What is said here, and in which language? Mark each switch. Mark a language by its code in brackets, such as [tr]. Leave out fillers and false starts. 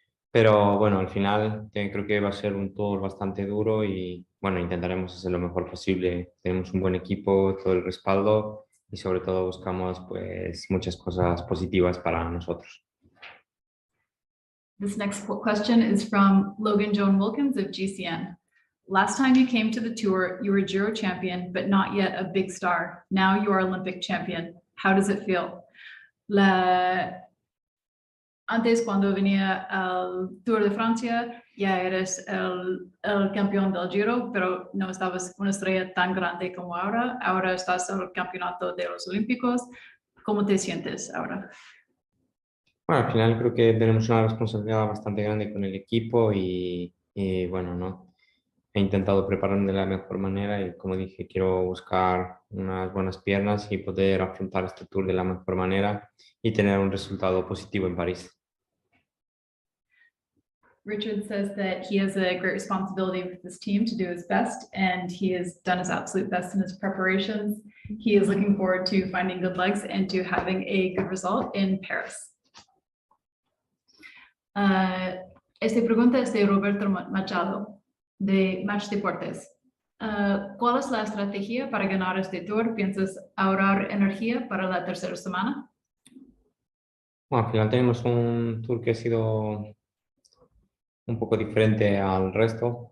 [es] Pero bueno, al final creo que va a ser un Tour bastante duro y bueno, intentaremos hacer lo mejor posible. Tenemos un buen equipo, todo el respaldo y sobre todo buscamos pues muchas cosas positivas para nosotros. [en] This next question is from Logan Joan Wilkins of GCN. Last time you came to the tour, you were Giro champion, but not yet a big star. Now you are Olympic champion. How does it feel? [es] Antes, cuando venía al Tour de Francia, ya eres el campeón del Giro, pero no estabas una estrella tan grande como ahora. Ahora estás en el campeonato de los Olímpicos. ¿Cómo te sientes ahora? Bueno, al final creo que tenemos una responsabilidad bastante grande con el equipo y bueno, ¿no? He intentado prepararme de la mejor manera y como dije, quiero buscar unas buenas piernas y poder afrontar este Tour de la mejor manera y tener un resultado positivo en París. [en] Richard says that he has a great responsibility with this team to do his best, and he has done his absolute best in his preparations. He is looking forward to finding good legs and to having a good result in Paris. [es] Esta pregunta es de Roberto Machado, de Match Deportes. ¿Cuál es la estrategia para ganar este tour? ¿Piensas ahorrar energía para la tercera semana? Bueno, al final tenemos un tour que ha sido un poco diferente al resto.